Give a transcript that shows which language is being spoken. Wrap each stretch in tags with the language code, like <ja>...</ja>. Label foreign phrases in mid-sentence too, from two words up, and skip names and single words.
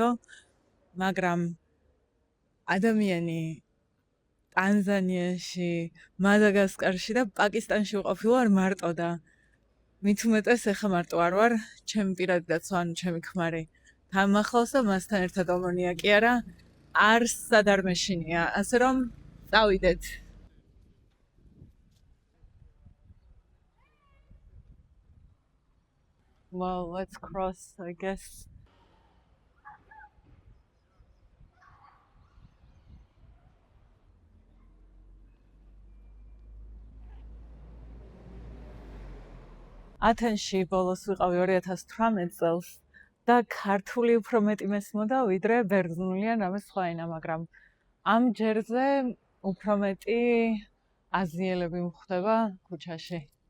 <ka>მაგრამ ადამიანი ტანზანიაში, მადაგასკარში და პაკისტანში ვყოფილვარ მარტო და მით უმეტეს ეხა მარტო არ ვარ, ჩემი პირადი დაცვა, ანუ ჩემი ქმარი თან მახლავს და მასთან ერთად ომონია კი არა, არსად არ მეშინია, ასე რომ წავიდეთ.</ka> <en>Well, let's cross, I guess.</en> <ka>ათენში ბოლოს ვიყავი 2018 წელს და ქართული უფრო მეტი მესმოდა ვიდრე ბერძნული ან რამე სხვა ენა, მაგრამ ამ ჯერზე უფრო მეტი აზიელები მხვდება ქუჩაში.</ka>